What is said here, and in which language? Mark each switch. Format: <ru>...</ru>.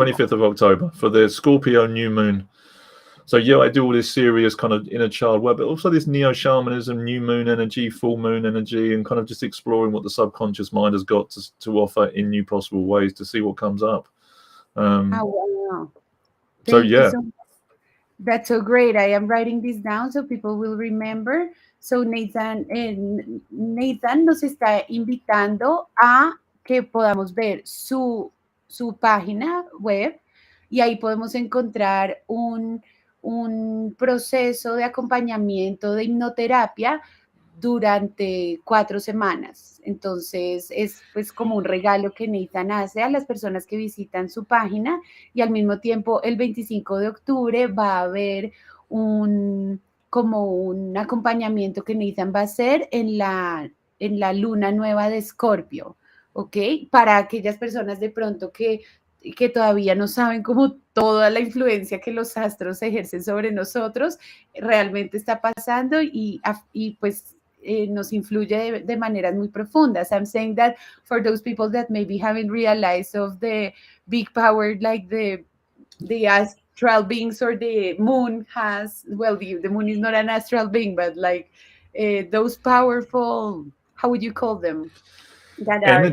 <en>25th of October for the Scorpio new moon. So yeah, I do all this serious kind of inner child work, but also this neo-shamanism, new moon energy, full moon energy, and kind of just exploring what the subconscious mind has got to offer in new possible ways to see what comes up. Oh, wow. So Thank you yeah, so much. That's so great. I am writing this down so people will remember.</en> <es>So Nathan nos está invitando a que podamos ver su página web, y ahí podemos encontrar un proceso de acompañamiento de hipnoterapia durante 4 semanas. Entonces es pues como un regalo que Nathan hace a las personas que visitan su página, y al mismo tiempo el 25 de octubre va a haber como un acompañamiento que Nathan va a hacer en la luna nueva de Escorpio, ¿ok? Para aquellas personas de pronto que todavía no saben cómo toda la influencia que los astros ejercen sobre nosotros realmente está pasando, y pues nos influye de maneras muy profundas.</es> <en>I'm saying that for those people that maybe haven't realized of the big power like the astral beings or the moon has, well, the moon is not an astral being, but like those powerful, how would you call them, that are in</en>